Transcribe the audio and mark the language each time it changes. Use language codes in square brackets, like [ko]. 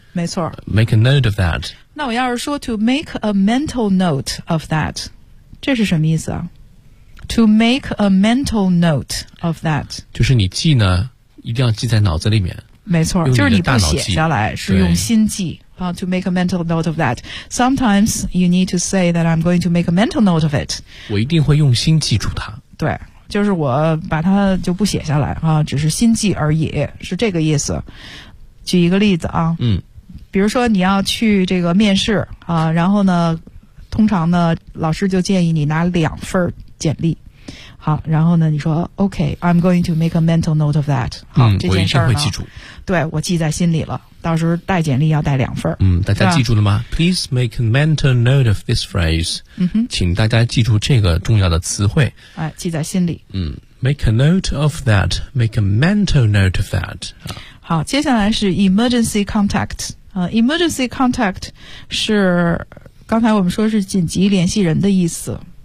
[zh] 没错。 [en] Make a note of that。 [zh] 那我要是说 [en] to make a mental note of that， [zh] 这是什么意思啊？ [en] To make a mental note of that [zh] 就是你记呢一定要记在脑子里面。没错，就是你不写下来，是用心记。 [en] To make a mental note of that. Sometimes you need to say that I'm going to make a mental note of it. [zh] 我一定会用心记住它。对，就是我把它就不写下来，只是心记而已，是这个意思。举一个例子啊，比如说你要去这个面试，然后呢，通常呢，老师就建议你拿两份简历。好，然后呢，你说 [en] OK， I'm going to make a mental note of that。 [zh] 好，我一定会记住。对，我记在心里了。到时候带简历要带两份。大家记住了吗？ [en] Please make a mental note of this phrase。 [zh] 请大家记住这个重要的词汇。记在心里。 [en] Make a note of that. Make a mental note of that。 [zh] 好，接下来是 emergency contact。Emergency contact 是刚才我们说是紧急联系人的意思。